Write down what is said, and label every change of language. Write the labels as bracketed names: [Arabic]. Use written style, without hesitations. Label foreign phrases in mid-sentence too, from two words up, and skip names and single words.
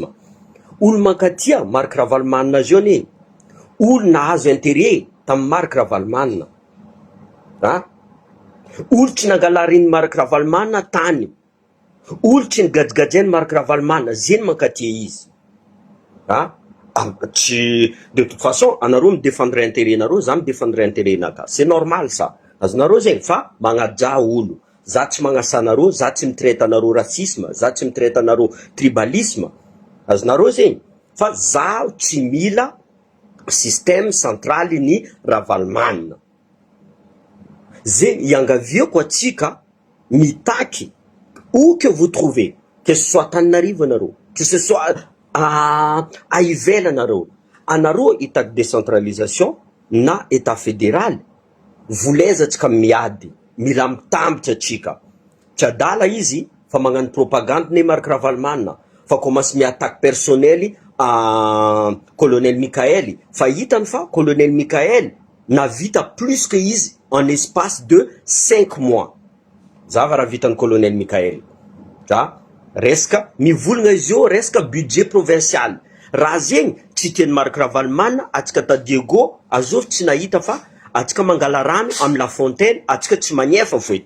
[Malagasy] Olo mankatia Marc Ravalomanina zio ne. Olo nahazo intérêt tamin'ny Marc Ravalomanina. Olo tsy nangalariny Marc Ravalomanina tany. Olo tsy nigajigajiany Marc Ravalomanina, zeny mankatia izy. [French] De toute façon, [Malagasy] anareo midefendre intérêt nareo, za midefendre intérêt naka. [French] C'est normal ça. [Malagasy] Azonareo zegny fa magnaja olo. Za tsy magnasa anareo, za tsy mitraite anareo racisme, za tsy mitraite anareo tribalisme. Azonareo zegny fa za tsy mila [French] système central [Malagasy] ni Ravalomanina. Zegny iangaviako atsika mitaky [French] où que vous trouvez, que ce soit Antananarivo anareo, que ce soit à [Malagasy] ivelanareo, anareo itaky décentralisation na [French] état fédéral, [Malagasy] volezatsika miady, mila mitambatra atsika. Tsy adala izy fa magnano propagande ne Marc Ravalomanina, fa commence miattaque personnel colonel Mikaely. Fa hitany fa colonel Mikaely navita [French] plus que [Malagasy] izy [French] en espace de [Malagasy] 5 mois. Zava raha vitany colonel Mikaely. Resaka mivolagna izy io resaka [French] budget provincial. [Malagasy] Raha zegny tsy tiany Marc Ravalomanina, atsika ta Diego azov tsy nahita fa atsika mangala rano amin'ny La Fontaine, atsika tsy magnefa foiky.